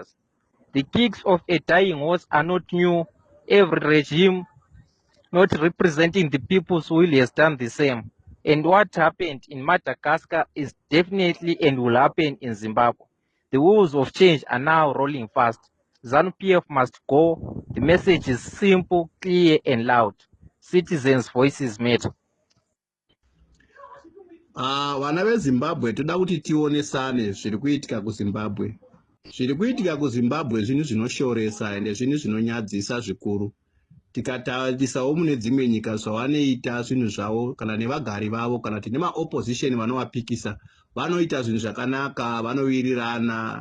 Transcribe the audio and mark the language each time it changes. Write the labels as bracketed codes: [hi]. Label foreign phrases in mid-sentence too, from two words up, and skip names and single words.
[en] The kicks of a dying horse are not new. Every regime not representing the people's will has done the same. And what happened in Madagascar is definitely and will happen in Zimbabwe. The wheels of change are now rolling fast. ZANU-PF must go. The message is simple, clear and loud. Citizens' voices matter. [sn] Vana veZimbabwe toda kuti tionesane zviri kuitika kuZimbabwe. Zviri kuitika kuZimbabwe zvinhu zvinoshoresa ende zvinhu zvinonyadzisa zvikuru. Tikatarisawo mune dzimwe nyika zvavanoita zvinhu zvavo kana nevagari vavo kana kuti nemaopposition vanovapikisa vanoita zvinhu zvakanaka, vanowirirana.